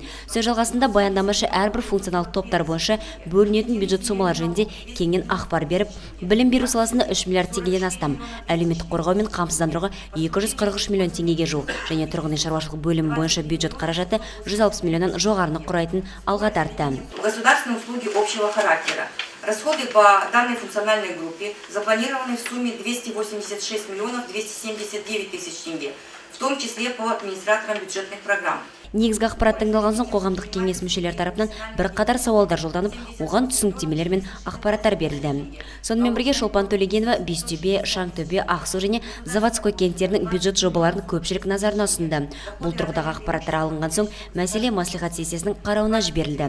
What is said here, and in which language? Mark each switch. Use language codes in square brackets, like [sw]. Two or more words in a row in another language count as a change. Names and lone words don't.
[kk] Сөз жалғасында баяндамашы әрбір функционалдық топтар бойынша бөлінетін бюджет сомалар жөнінде кеңінен ақпар беріп, білім беру саласында 3 миллиард теңгеден астам, әлеуметтік қорғау мен қамсыздандыруға 243 миллион теңгеге жуық және тұрғын үй шаруашылық бөлімі бойынша бюджет қаражаты 160 миллионнан жоғарыны құрайтын алға тартты. [ru] Государственные услуги общего характера. Расходы по данной функциональной группе запланированы в сумме 286 миллионов 279 тысяч тенге, в том числе по администраторам бюджетных программ. [kk] Негізгі ақпарат тыңдалған соң қоғамдық кеңес мүшелері тарапынан бірқатар сауалдар жолданып, оған түсініктемелер мен ақпараттар берілді. Сонымен бірге Шолпан Төлегенова Бестөбе, Шаңтөбе, Ақсу және Заводской кенттерінің бюджет жобаларын көпшілік назарына ұсынды. Бұл тұрғыдағы ақпараттар алынған соң мәселе мәслихат сессиясының қарауына жіберілді.